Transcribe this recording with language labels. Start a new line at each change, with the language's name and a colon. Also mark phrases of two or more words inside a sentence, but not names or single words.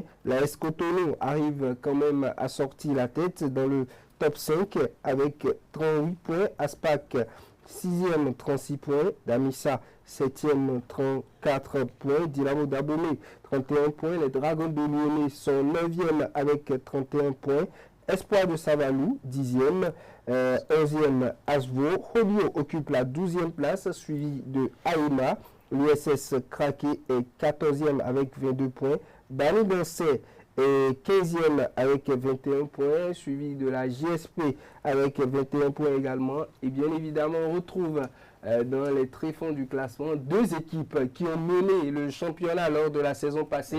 French: La S Cotonou arrive quand même à sortir la tête dans le top 5 avec 38 points, Aspac 6e 36 points, Damissa 7e 34 points, Dynamo d'Abomey 31 points, les Dragons de Lyonnais sont 9e avec 31 points, Espoir de Savalou 10e, 11e Asvo, Holio occupe la 12e place suivi de Aïma, l'USS Craqué est 14e avec 22 points, Bani Dansé est 15e avec 21 points, suivi de la JSP avec 21 points également. Et bien évidemment, on retrouve dans les tréfonds du classement deux équipes qui ont mené le championnat lors de la saison passée.